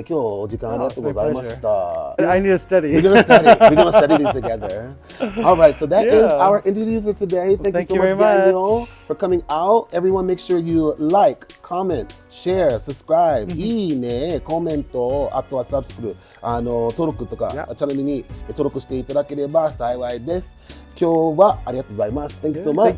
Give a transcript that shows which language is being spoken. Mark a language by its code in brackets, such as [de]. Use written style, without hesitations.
[ja] 今日お時間ありがとうございました。 [en] I need to study. We're gonna study. We're gonna study these together. All right, so that is our interview for today. Thank you so much, Daniel, for coming out. Everyone, make sure you like, comment, share, subscribe. [ja] いいね、コメント、あとはサブスクル、登録とかチャンネルに登録していただければ幸いです。今日はありがとうございます。 [en] Thank you so much.